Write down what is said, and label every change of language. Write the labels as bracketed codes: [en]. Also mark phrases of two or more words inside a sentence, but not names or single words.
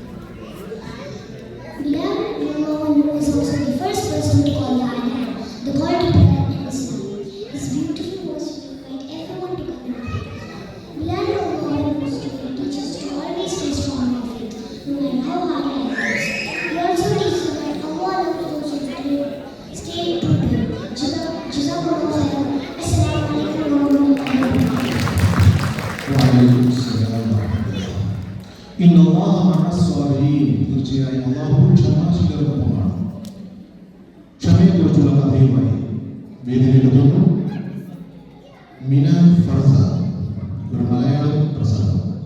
[en] Bilal was also the first person to call the Adhan, the call to prayer in Islam. His beautiful voice would invite everyone to come and pray. Bilal was to teach us to always stay strong in faith, no matter how hard life is. He also teaches us that Allah loves those who stay true to Him. [ar] جزاك الله خيرا. السلام عليكم ورحمة الله وبركاته. وعليكم السلام ورحمة الله. إن الله مع الصابرين. [ml] തീർച്ചയായും അല്ലാഹു ക്ഷമാശീലർക്കൊപ്പമാണ്. ക്ഷമയെക്കുറിച്ചുള്ള കഥയുമായി വേദിയിലെത്തുന്നു മിന ഫർസ, ഒരു മലയാളം പ്രസംഗം.